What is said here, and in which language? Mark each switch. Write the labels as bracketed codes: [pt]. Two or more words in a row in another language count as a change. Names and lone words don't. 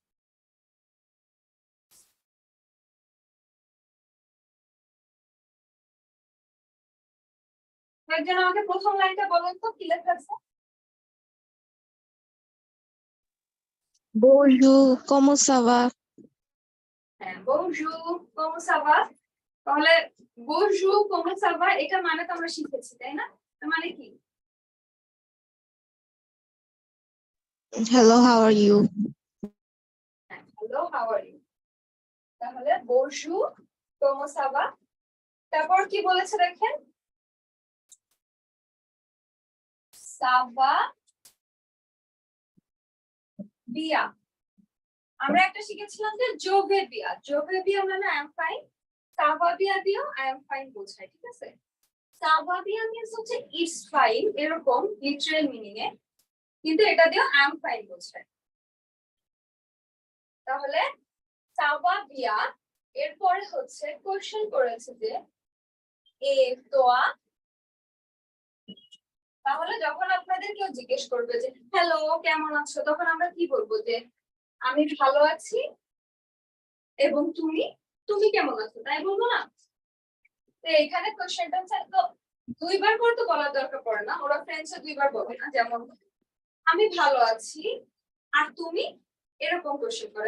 [bn] একজন আমাকে প্রথম লাইনটা বলেন তো কি লেখা আছে? [fr] Bonjour, comment ça va? হ্যাঁ, bonjour, comment ça va? [bn] তাহলে [fr] bonjour, comment ça va [bn] এটা মানে তো আমরা শিখেছি, তাই না? তার মানে কি? [en] Hello, how are you? হ্যালো, how are you? [fr] তাহলে bonjour, comment ça va? [bn] তারপর কি বলেছে দেখেন? [fr] ça va bien। [bn] আমরা একটা শিখেছিলাম যে [fr] je vais bien। je vais bien [bn] মানে [en] I am fine। [fr] ça va bien [bn] দিও [en] I am fine [bn] বোঝায়, ঠিক আছে? [fr] ça va bien [bn] means হচ্ছে [en] it's fine [bn] এরকম [en] literal meaning [bn] এ, কিন্তু এটা দিও [en] I am fine [bn] বোঝায়। তাহলে [fr] ça va bien [bn] এরপরে হচ্ছে কোশ্চেন করেছে যে [fr] et toi। [bn] তাহলে যখন আপনাদের কেউ জিজ্ঞেস করবে যে হ্যালো কেমন আছো, তখন আমরা কি বলবো? যে আমি ভালো আছি এবং তুমি তুমি কেমন আছো, তাই বলবো না? তো এখানে কোশ্চেনটা হচ্ছে, তো দুইবার করে তো বলার দরকার পড়ে না, ওরা ফ্রেন্ডসে দুইবার বলে না, যেমন আমি ভালো আছি আর তুমি, এরকম কোশ্চেন করে।